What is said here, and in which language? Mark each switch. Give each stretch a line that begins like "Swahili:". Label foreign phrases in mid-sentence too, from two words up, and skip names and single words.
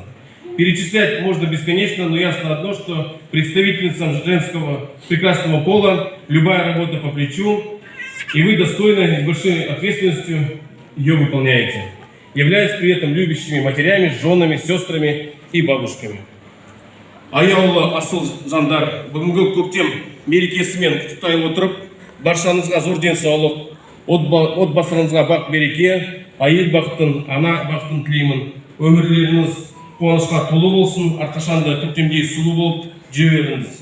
Russian: Перечислять можно бесконечно, но ясно одно, что представительницам женского прекрасного пола любая работа по плечу, и вы достойно и с большой ответственностью ее выполняете, являясь при этом любящими матерями, женами, сестрами и бабушками.
Kazakh: Аяулы асыл жандар, бүгінгі көктем мерекесімен құттықтай отырып, баршаңызға зор денсаулық, отбасыңызға бақ береке, әйел бақытын, ана бақытын тілеймін. Өмірлеріңіз қуанышқа толы болсын, әрқашанда көктемдей сұлу болып жүре беріңіз.